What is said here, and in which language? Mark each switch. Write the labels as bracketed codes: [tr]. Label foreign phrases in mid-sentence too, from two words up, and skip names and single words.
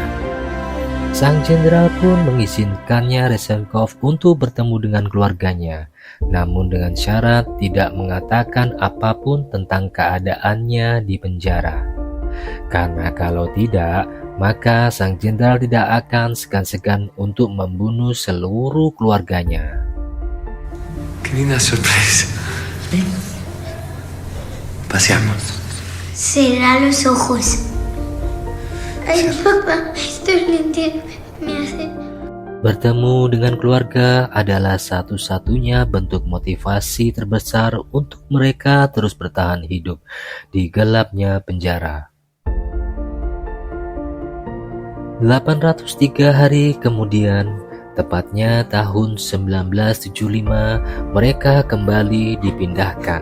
[id] Sang jenderal pun mengizinkannya Rezenkov untuk bertemu dengan keluarganya, namun dengan syarat tidak mengatakan apapun tentang keadaannya di penjara. Karena kalau tidak, maka sang jenderal tidak akan segan-segan untuk membunuh seluruh keluarganya. [es] Qué linda sorpresa. Paseamos. Cerrar los ojos. Ay, papá, estos lentes me hacen... [id] Bertemu dengan keluarga adalah satu-satunya bentuk motivasi terbesar untuk mereka terus bertahan hidup di gelapnya penjara. 803 hari kemudian, tepatnya tahun 1975, mereka kembali dipindahkan.